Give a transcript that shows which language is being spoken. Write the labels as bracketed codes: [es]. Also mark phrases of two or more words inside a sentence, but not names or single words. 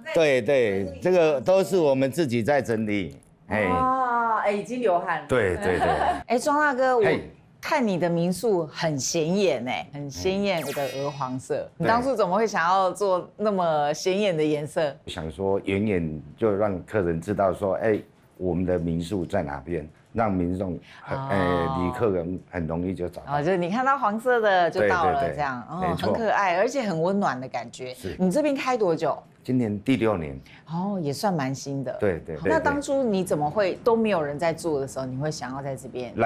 [zh] 對，這個都是我們自己在整理。已經流汗。對。莊大哥，我看你的民宿很顯眼很鮮豔的鵝黃色。你當初怎麼會想要做那麼顯眼的顏色？想說遠遠就讓客人知道說，我們的民宿在哪邊。让民众旅客人很容易就找到。就是你看到黄色的就到了，对这样没错很可爱，而且很温暖的感觉。你这边开多久？今年第6年。也算蛮新的。对。那当初你怎么会都没有人在做的时候，你会想要在这边？